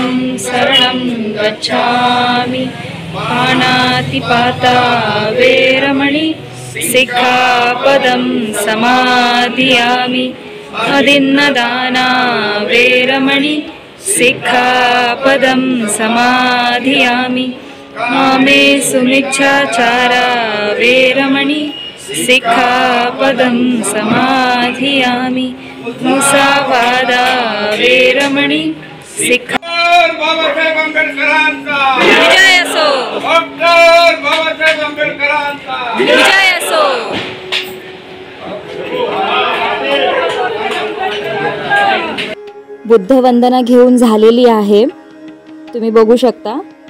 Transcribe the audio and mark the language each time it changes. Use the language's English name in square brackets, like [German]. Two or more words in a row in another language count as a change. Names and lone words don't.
[Pali] शरणं गच्छामि पाणातिपाता वेरमणि सिक्खापदं समादियामि अदिन्नदाना वेरमणि सिक्खापदं समादियामि मामे सुमिच्छाचारा वेरमणि सिक्खापदं समाधियामि मुसावादा वेरमणि [Marathi] डॉक्टर बाबासाहेब आंबेडकरांचा विजय असो. डॉक्टर बाबासाहेब आंबेडकरांचा विजय असो. बुद्धवंदना घेऊन झालेली आहे, तुम्ही बघू शकता.